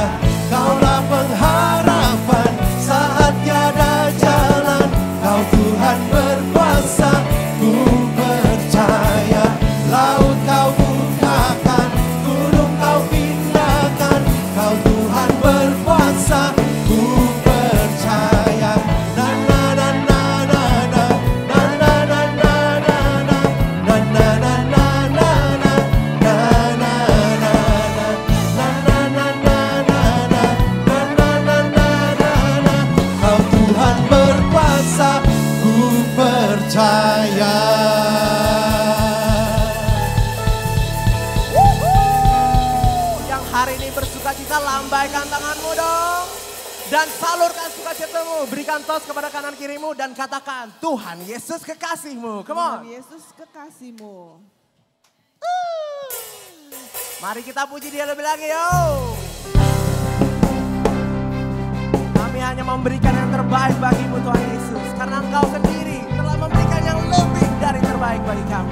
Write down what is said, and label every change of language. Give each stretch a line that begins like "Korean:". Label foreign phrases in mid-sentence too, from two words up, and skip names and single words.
Indonesian: Kaulah pengharapan saat tiada jalan, Kau Tuhan berkuasa, ku percaya. Laut Kau bukakan, gunung Kau pindahkan, Kau Tuhan berkuasa, ku percaya. Na na na na na na, na na na na na na, na na na na na na, na na na na, na na na na na na, na na na na na. Kau Tuhan berkuasa, ku percaya. Yang hari ini bersuka cita, lambaikan tanganmu dong. Dan salurkan sukacita ketemu, berikan tos kepada kanan kirimu dan katakan, Tuhan Yesus kekasihmu.
English: Come on.
Indonesian: Tuhan Yesus kekasihmu. Mari kita puji dia lebih lagi, yo. Kami hanya memberikan yang terbaik bagimu Tuhan Yesus. Karena Engkau sendiri telah memberikan yang lebih dari terbaik bagi kami.